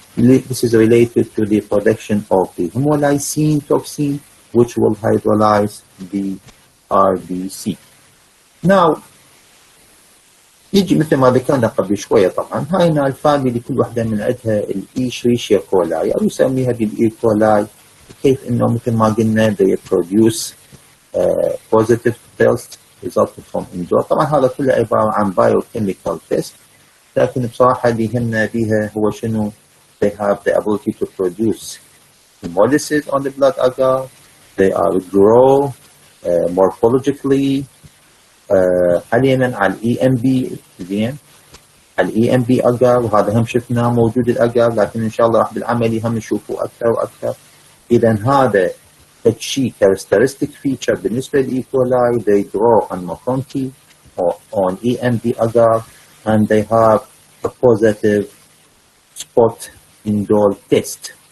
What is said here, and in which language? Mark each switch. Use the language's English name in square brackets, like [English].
[English] This is related to the production of the hemolysin toxin which will hydrolyze the RBC. [Arabic] Now يجي مثل ما ذكرنا قبل شوية، طبعا هاي الفاميلي كل واحدة من عندها الإيشريشيا كولاي أو يسميها بالإي كولاي، كيف إنه مثل ما قلنا [English] they produce positive test resulted from indoor. [Arabic] طبعا هذا كله عبارة عن [English] biochemical test، [Arabic] لكن بصراحة اللي يهمنا بيها هو شنو؟ [English] they have the ability to produce hemolysis on the blood agar, they are grow morphologically. [Arabic] حاليا على الاي ام بي، زين، على الاي ام بي اجار، وهذا هم شفناه موجود الاجار، لكن ان شاء الله راح بالعملي هم نشوفه اكثر واكثر. اذا هذا الشيء [English] characteristic feature [Arabic] بالنسبه للاي كولاي [English] they grow on moconti or on EMB agar and they have a positive spot indole test.